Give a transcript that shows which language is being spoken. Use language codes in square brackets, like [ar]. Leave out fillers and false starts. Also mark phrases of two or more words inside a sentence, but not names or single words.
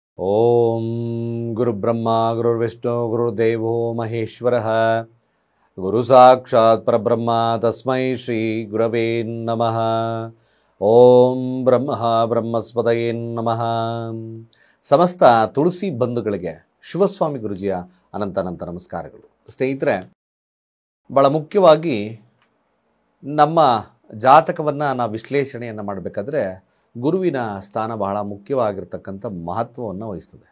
[sa] ಓಂ ಗುರುಬ್ರಹ್ಮ ಗುರುರ್ವಿಷ್ಣು ಗುರುರ್ದೇವೋ ಮಹೇಶ್ವರಃ ಗುರು ಸಾಕ್ಷಾತ್ ಪರಬ್ರಹ್ಮ ತಸ್ಮೈ ಶ್ರೀ ಗುರವೇ ನಮಃ. ಓಂ ಬ್ರಹ್ಮ ಬ್ರಹ್ಮಸ್ಪದಯೇ ನಮಃ. [kn] ಸಮಸ್ತ ತುಳಸಿ ಬಂಧುಗಳಿಗೆ ಶಿವಸ್ವಾಮಿ ಗುರುಜಿಯ ಅನಂತ ನಮಸ್ಕಾರಗಳು. ಸ್ನೇಹಿತರೆ, ಭಾಳ ಮುಖ್ಯವಾಗಿ ನಮ್ಮ ಜಾತಕವನ್ನು ನಾವು ವಿಶ್ಲೇಷಣೆಯನ್ನು ಮಾಡಬೇಕಾದ್ರೆ ಗುರುವಿನ ಸ್ಥಾನ ಬಹಳ ಮುಖ್ಯವಾಗಿರ್ತಕ್ಕಂಥ ಮಹತ್ವವನ್ನು ವಹಿಸ್ತದೆ.